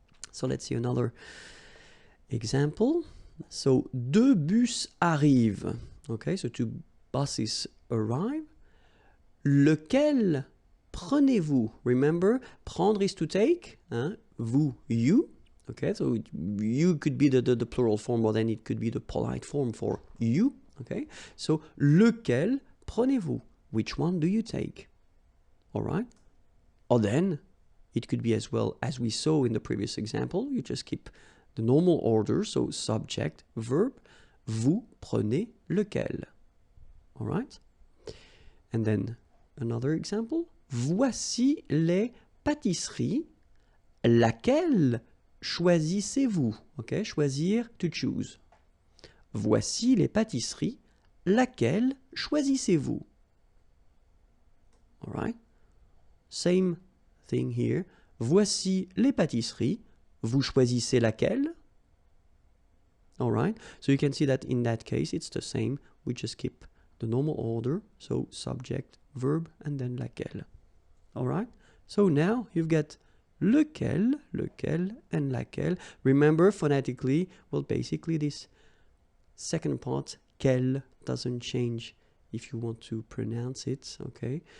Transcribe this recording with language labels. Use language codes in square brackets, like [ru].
[en] So let's see another example. So, [fr] 2 bus arrivent. [en] Okay, so 2 buses arrive. [fr] Lequel prenez-vous? [en] Remember, prendre is to take. Hein? Vous, you. Okay, so you could be the plural form, or then it could be the polite form for you. Okay, so [fr] lequel prenez-vous? [en] Which one do you take? All right. Or then it could be as well as we saw in the previous example. You just keep the normal order, so subject, verb. [fr] Vous prenez lequel? [en] All right. And then another example. [fr] Voici les pâtisseries. Laquelle choisissez-vous? [en] Okay, choisir, to choose. [fr] Voici les pâtisseries. Laquelle choisissez-vous? [en] All right. Same thing here. [fr] Voici les pâtisseries. Vous choisissez laquelle? [en] All right. So you can see that in that case, it's the same. We just keep the normal order. So subject, verb, and then laquelle. All right. So now you've got lequel, lequel, and laquelle. Remember phonetically, well, basically this second part, quel, doesn't change if you want to pronounce it. Okay.